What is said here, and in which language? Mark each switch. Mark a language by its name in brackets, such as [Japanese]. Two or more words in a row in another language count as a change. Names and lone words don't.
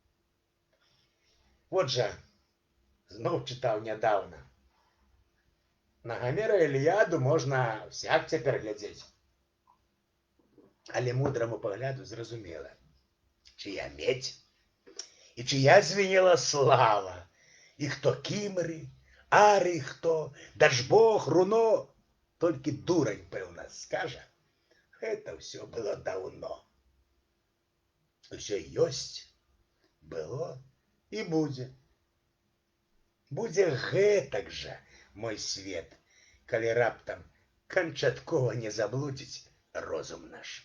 [Belarusian] Вот жа, зноў чытаў нядаўна. На Гамера Іліяду можна всяк цяпер глядзець. Але мудраму пагляду зразумела, [Russian] чия медь і чия звенела слава, [Belarusian] і хто кімры, ары хто, Дажбог, руно, толькі дурань, пэўна, скажа, гэта ўсё было даўно. Усё ёсць, было і будзе. Будзе гэтак жа, мой свет, калі раптам канчаткова не заблудзіць розум наш.